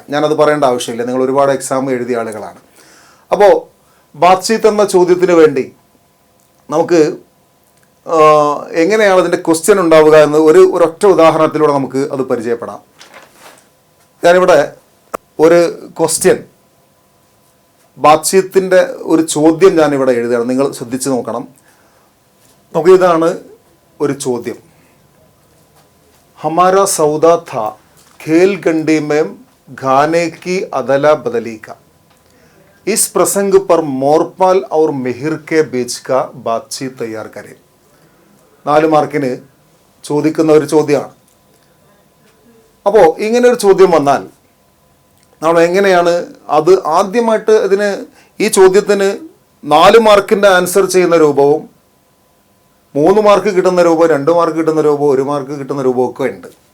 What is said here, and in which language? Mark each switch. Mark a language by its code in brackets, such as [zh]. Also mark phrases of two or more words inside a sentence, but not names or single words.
[ml] ഞാനത് പറയേണ്ട ആവശ്യമില്ല, നിങ്ങൾ ഒരുപാട് എക്സാം എഴുതിയ ആളുകളാണ്. അപ്പോൾ ബാത്ചീത്ത് എന്ന ചോദ്യത്തിന് വേണ്ടി നമുക്ക് എങ്ങനെയാണ് അതിൻ്റെ ക്വസ്റ്റ്യൻ ഉണ്ടാവുക എന്ന് ഒരൊറ്റ ഉദാഹരണത്തിലൂടെ നമുക്ക് അത് പരിചയപ്പെടാം. ഞാനിവിടെ ഒരു ക്വസ്റ്റ്യൻ, ബാത്ചീത്തിൻ്റെ ഒരു ചോദ്യം ഞാനിവിടെ എഴുതുകയാണ്. നിങ്ങൾ ശ്രദ്ധിച്ച് നോക്കണം. നമുക്ക് ഇതാണ് ഒരു ചോദ്യം. [hi] हमारा सौदा था खेल गंडी में गाने की अदला बदली का. इस प्रसंग पर मोरपाल और मिहिर के बीच का बातचीत तैयार करें. [ml] 4 മാർക്കിന് ചോദിക്കുന്ന ഒരു ചോദ്യമാണ്. അപ്പോൾ ഇങ്ങനെ ഒരു ചോദ്യം വന്നാൽ നമ്മൾ എങ്ങനെയാണ് അത് ആദ്യമായിട്ട് ഈ ചോദ്യത്തിന് 4 മാർക്കിൻ്റെ ആൻസർ ചെയ്യുന്ന രൂപവും 3 മാർക്ക് കിട്ടുന്ന രൂപവും 2 മാർക്ക് കിട്ടുന്ന രൂപവും 1 മാർക്ക് കിട്ടുന്ന രൂപമൊക്കെ ഉണ്ട്.